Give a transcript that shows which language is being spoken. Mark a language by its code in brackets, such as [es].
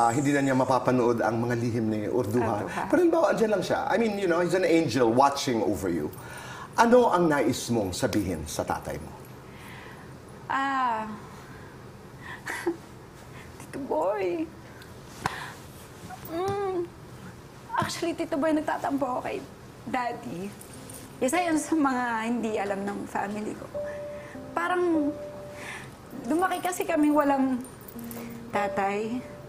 [tl] Hindi na niya mapapanood ang mga lihim ni Urduha. Urduha. Pero halimbawa, andyan lang siya. [en] I mean, he's an angel watching over you. [tl] Ano ang nais mong sabihin sa tatay mo? Tito Boy. Actually, Tito Boy, nagtatampo ako kay Daddy. Isa yun sa mga hindi alam ng family ko. Parang, lumaki kasi kami walang tatay.